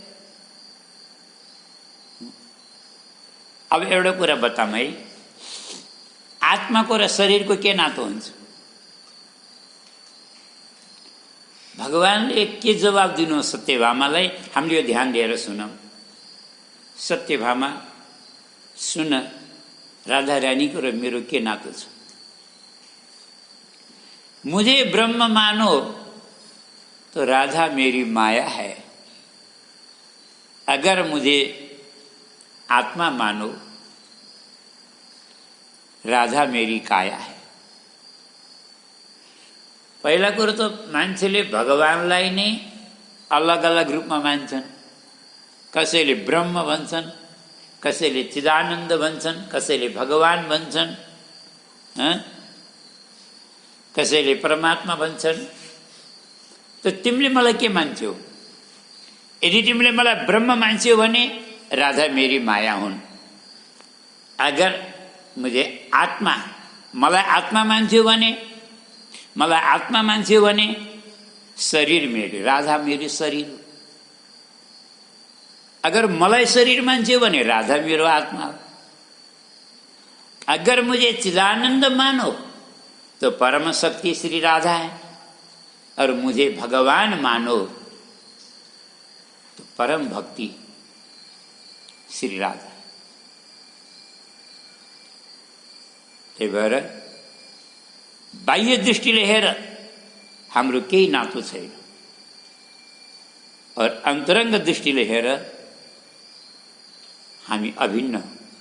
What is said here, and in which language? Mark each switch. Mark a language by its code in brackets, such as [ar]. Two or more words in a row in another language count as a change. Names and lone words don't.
[ne] अब एउटा कुरा बताऊँ है, आत्माको र शरीरको के नातो हुन्छ? भगवानले के जवाब दिनु सत्यभामालाई, हामीले यो ध्यान दिएर सुनौँ। सत्यभामा सुन, राधा रानीको र मेरो के नातो छ? [hi] मुझे ब्रह्म मानो तो राधा मेरी माया है, अगर मुझे आत्मा मानो राधा मेरी काया है। [ne] पहिला कुरो त मान्छेले भगवानलाई नै अलग अलग रूपमा मान्छन्। कसैले ब्रह्म भन्छन्, कसैले चिदानन्द भन्छन्, कसैले भगवान भन्छन्, कसैले परमात्मा भन्छन्। त तिमीले मलाई के मान्छौ? यदि तिमीले मलाई ब्रह्म मान्छौ भने राधा मेरी माया हुन्। [hi] अगर मुझे आत्मा, [ne] मलाई आत्मा मान्छौ भने, मलाई आत्मा मान्छौ भने शरीर मेरी, राधा मेरी शरीर। अगर मलाई शरीर मान्छौ भने राधा मेरो आत्मा हो। [hi] अगर मुझे चिदानंद मानो तो परम शक्ति श्री राधा है, और मुझे भगवान मानो तो परम भक्ति श्री राधा। [ne] त्यही भएर बाह्य दृष्टिले हेर हाम्रो केही नातो छैन, और अन्तरङ्ग दृष्टिले हेर हामी अभिन्न हौं।